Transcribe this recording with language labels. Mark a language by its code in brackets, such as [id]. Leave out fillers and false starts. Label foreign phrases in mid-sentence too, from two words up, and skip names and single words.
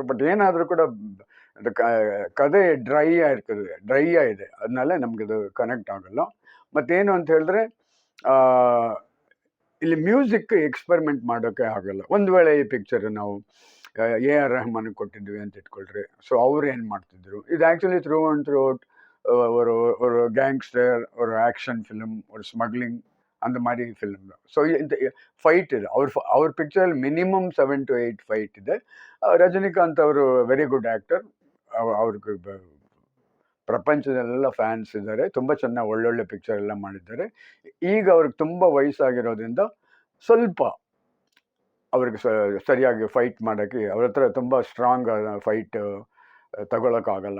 [kn] ಬಟ್ ಏನಾದರೂ ಕೂಡ ಕತೆ ಡ್ರೈ ಆಗಿದೆ, ಅದನ್ನೆಲ್ಲ ನಮಗದು ಕನೆಕ್ಟ್ ಆಗಲ್ಲ. ಮತ್ತೇನು ಅಂತ ಹೇಳಿದ್ರೆ, ಇಲ್ಲಿ [en] music experiment [kn] ಮಾಡೋಕ್ಕೆ ಆಗಲ್ಲ. ಒಂದು ವೇಳೆ ಈ ಪಿಕ್ಚರ್ ನಾವು AR ರೆಹಮಾನ್ಗೆ ಕೊಟ್ಟಿದ್ವಿ ಅಂತ ಇಟ್ಕೊಳ್ರಿ, ಸೊ ಅವ್ರು ಏನು ಮಾಡ್ತಿದ್ರು, ಇದು [en] actually throughout [ta] ஒரு கேங்ஸ்டர், ஒரு ஆக்ஷன் ஃபிலிம், ஒரு ஸ்மக்லிங், அந்த மாதிரி ஃபிலிம் தான். ஸோ இந்த [kn] ಫೈಟ್ ಇದೆ ಅವ್ರ ಪಿಕ್ಚರಲ್ಲಿ ಮಿನಿಮಮ್ 7 to 8 ಫೈಟ್ ಇದೆ. ರಜನಿಕಾಂತ್ ಅವರು [en] very good actor, [kn] ಅವ್ರಿಗೆ ಪ್ರಪಂಚದಲ್ಲೆಲ್ಲ ಫ್ಯಾನ್ಸ್ ಇದ್ದಾರೆ. ತುಂಬ ಚೆನ್ನಾಗಿ ಒಳ್ಳೊಳ್ಳೆ ಪಿಕ್ಚರ್ ಎಲ್ಲ ಮಾಡಿದ್ದಾರೆ. ಈಗ ಅವ್ರಿಗೆ ತುಂಬ ವಯಸ್ಸಾಗಿರೋದ್ರಿಂದ ಸ್ವಲ್ಪ ಅವ್ರಿಗೆ ಸರಿಯಾಗಿ ಫೈಟ್ ಮಾಡೋಕ್ಕೆ ಅವ್ರ ಹತ್ರ ತುಂಬ [en] strong fight [kn] ತಗೊಳಕ್ಕಾಗಲ್ಲ.